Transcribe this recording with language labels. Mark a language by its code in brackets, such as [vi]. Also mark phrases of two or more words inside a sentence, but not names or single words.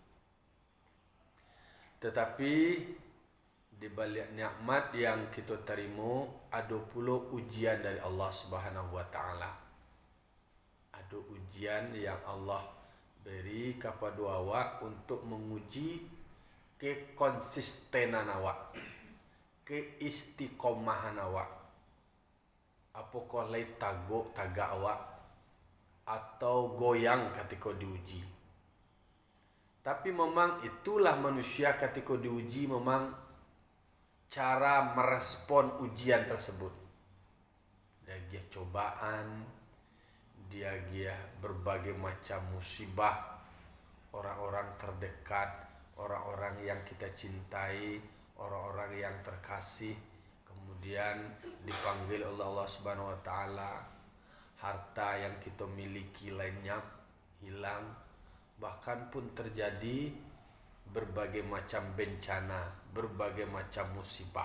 [id] Tetapi di balik nikmat yang kita terima, ada pula ujian dari Allah [ar] Subhanahu wa taala. [id] Ada ujian yang Allah beri kepada awak untuk menguji kekonsistenan awak, keistiqomahan awak. [min] Apakah lai tagak awak atau goyang ketika diuji. [id] Tapi memang itulah manusia ketika diuji, memang cara merespon ujian tersebut. Dia cobaan, dia berbagai macam musibah, orang-orang terdekat, orang-orang yang kita cintai, orang-orang yang terkasih, kemudian dipanggil oleh Allah [ar] Subhanahu wa taala, [id] harta yang kita miliki lainnya hilang, bahkan pun terjadi berbagai macam bencana, berbagai macam musibah.